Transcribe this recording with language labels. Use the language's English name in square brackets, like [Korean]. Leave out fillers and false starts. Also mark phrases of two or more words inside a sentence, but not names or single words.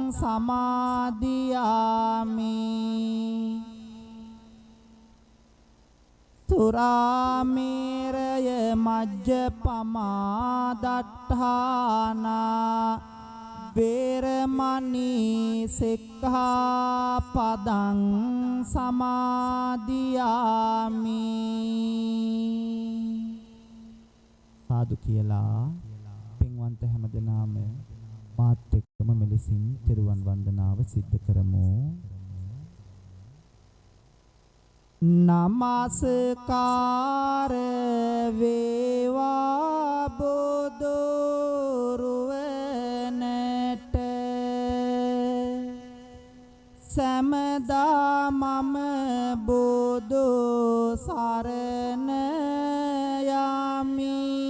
[Pali] සමාදියාමි සුරාමේරය මජ්ජපමා දට්ඨානා වේරමණී සික්ඛාපදං [Sinhala] සමාදියාමි සාදු කියලා පින්වන්ත හැමදෙනාම මාත් එක්කම මෙලෙසින් තෙරුවන් වන්දනාව සිද්ධ කරමු. නමස්කාර වේවා බුදුරුවනට සමදා මම බුදු සරණ යමි.